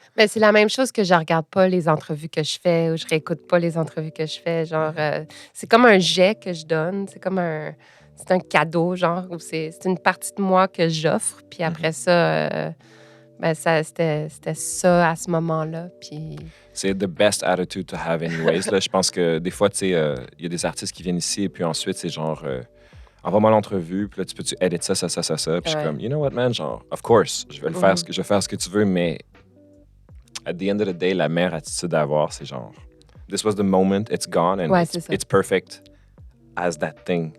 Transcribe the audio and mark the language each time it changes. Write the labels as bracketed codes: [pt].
[fr] Mais c'est la même chose que je regarde pas les entrevues que je fais ou je réécoute pas les entrevues que je fais. Genre, c'est comme un jet que je donne. C'est comme c'est un cadeau, genre, où c'est une partie de moi que j'offre. Puis après ça, c'était ça à ce moment-là. Puis... [en] C'est the best attitude to have anyways. [fr] Là, je pense que des fois, tu sais, il y a des artistes qui viennent ici et puis ensuite, c'est genre, envoie-moi l'entrevue, puis là, tu peux-tu edit ça. Puis je suis comme, [en] you know what, man, genre, of course, [fr] je vais faire ce que tu veux, mais [en] at the end of the day, [fr] la meilleure attitude à avoir, c'est genre, [en] this was the moment, it's gone, and it's perfect as that thing.